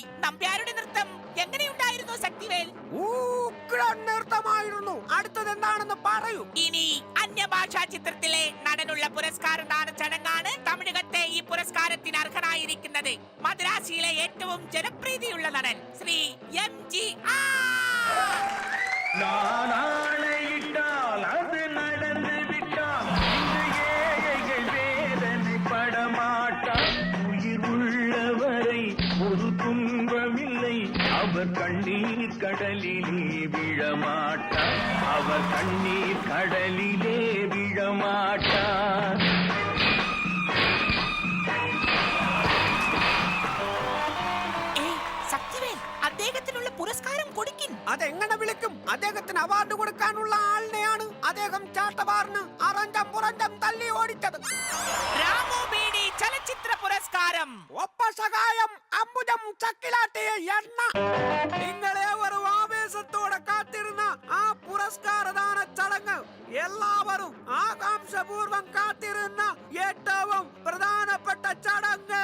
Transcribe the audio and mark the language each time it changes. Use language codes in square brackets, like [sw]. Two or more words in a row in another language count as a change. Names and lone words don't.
[ml] നമ്പ്യാരുടെ നൃത്തം എങ്ങനെയുണ്ടായിരുന്നു ശക്തിവേൽ? നൃത്തമായിരുന്നു. അടുത്തത് എന്താണെന്ന് പറയൂ. ഇനി അന്യഭാഷാ ചിത്രത്തിലെ നടനുള്ള പുരസ്കാരദാന ചടങ്ങാണ്. തമിഴകത്തെ ഈ പുരസ്കാരത്തിന് അർഹനായിരിക്കുന്നത് മദ്രാസിയിലെ ഏറ്റവും ജനപ്രീതിയുള്ള നടൻ ശ്രീ MGR. [ta] நாளையிட்டால் அது நடந்து விட்டால் ஏழைகள் வேதனை படமாட்டார். உயிர் உள்ளவரை ஒரு துன்பமில்லை, அவர் கண்ணீர் கடலிலே விழமாட்டார். அவர் கண்ணீர் கடலிலே விழமாட்டார். [ml] അതെങ്ങനെ വിളിക്കും? അദ്ദേഹത്തിന് അവാർഡ് കൊടുക്കാനുള്ള ആളിനെയാണ് അദ്ദേഹം ചാട്ടവാറിന് അറഞ്ചം പുറഞ്ചം തല്ലി ഓടിച്ചത്. രാമു ബീഡി ചലച്ചിത്ര പുരസ്കാരം ഒപ്പ സഹായം അമ്പുജം ചക്കിലാട്ടിയ എണ്ണ. നിങ്ങളേവരും ആവേശത്തോടെ കാത്തിരുന്ന ആ പുരസ്കാരദാന ചടങ്ങ്, എല്ലാവരും ആകാംക്ഷപൂർവം കാത്തിരുന്ന ഏറ്റവും പ്രധാനപ്പെട്ട ചടങ്ങ്,